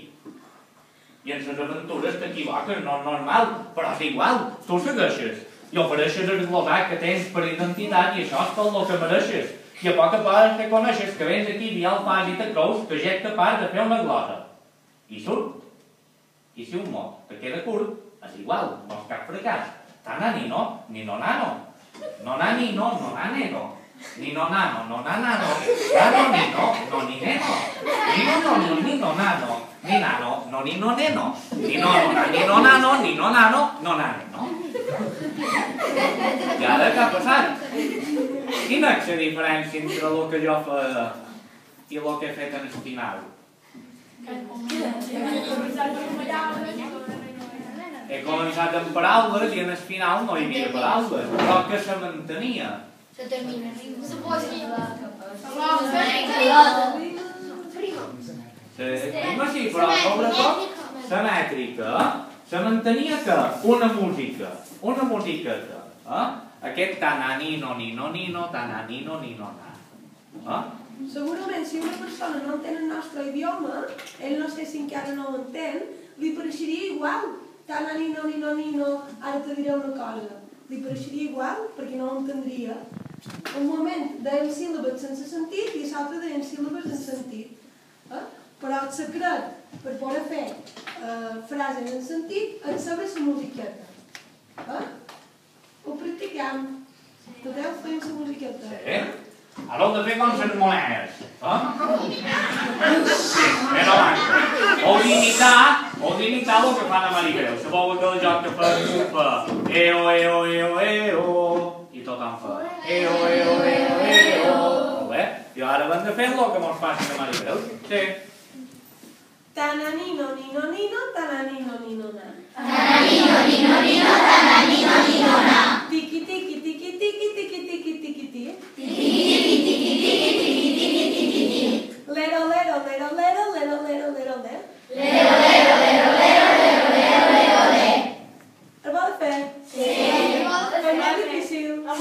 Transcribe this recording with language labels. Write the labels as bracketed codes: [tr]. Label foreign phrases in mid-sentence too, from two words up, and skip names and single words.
[ca] I en les aventures t'equivoques, no és normal, però és igual, tu segueixes. I ofereixes el glosat que tens per identitat i això és tot el que mereixes. I a poc a poc reconeixes que vens aquí i el fas i te creus que ja ets capaç de fer una glosa. I surt. I si un mot te queda curt, és igual, no és cap fracàs. Tana ni no, ni no nano. No nani no, no naneno. Ni no nano, no nanano. Nano ni no, no ni neno. Ni no no, ni no nano. Ni nano, no ni no neno. Ni no no, ni no nano, ni no nano, no naneno. I ara què ha passat? Quina és la diferència entre el que jo feia i el que he fet en el final? He començat amb paraules i en el final no hi havia paraules, però que se mantenia. Se termina riu. Se pot dir la Sí, però sobretot la mètrica se mantenia que una música que aquest tananino, nino, nino, tananino, nino, nano. Segurament, si una persona no entén el nostre idioma, ell no sé si encara no ho entén, li pareixeria igual. Tananino, nino, nino, ara te diré una cosa. Li pareixeria igual perquè no ho entendria. Un moment deien síl·labes sense sentit i l'altre deien síl·labes en sentit. Però el secret per poder fer frases en sentit és saber la musiqueta. Ho practicam. Podeu fer la musiqueta. Sí. Ara heu de fer com les monedes. Però abans, heu d'imitar el que fan a Maribel. Sabeu aquell joc que fa bufa, eo, eo, eo, eo, i tothom fa eo, eo, eo, eo. Molt bé. I ara hem de fer el que mos facin a Maribel. Sí. Tananino, nino, nino, tananino, nino, na. Tananino, nino, nino, tananino, nino, na. Tiki, tiki, tiki, tiki, tiki, tiki, tiki, tiki. Tiki, tiki, tiki, tiki, tiki, tiki, tiki, tiki. Lero, lero, lero, lero, lero, lero, lero, lero. Lero, lero, lero, lero, lero, lero, lero, lero. El vol fer? Sí. És molt difícil.